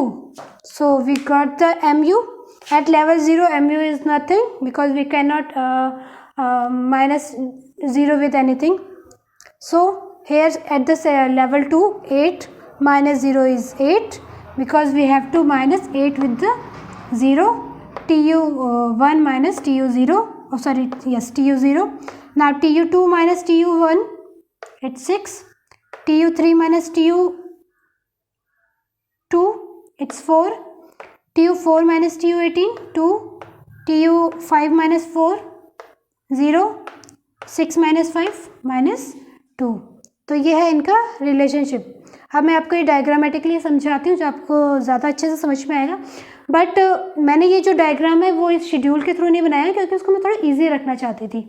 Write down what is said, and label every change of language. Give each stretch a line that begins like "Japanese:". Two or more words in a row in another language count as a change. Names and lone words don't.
English: So we got the MU. At level 0 MU is nothing because we cannot minus 0 with anything. So here at this level 2 8 minus 0 is 8 because we have to minus 8 with the 0. TU 1 minus TU 0. Oh sorry, yes, TU 0. Now TU 2 minus TU 1, it's 6. TU 3 minus TU 2, it's 4. TU 4 minus TU 18, 2. TU 5 minus 4, 0. 6 minus 5 minus 2.
Hindi: तो ये है इनका रिलेशनशिप. अब मैं आपको ये डायग्रामेटिकली समझाती हूँ जो आपको ज़्यादा अच्छे से समझ में आएगा. बट मैंने ये जो डायग्राम है वो इस शेड्यूल के थ्रू नहीं बनाया क्योंकि उसको मैं थोड़ा ईजी रखना चाहती थी.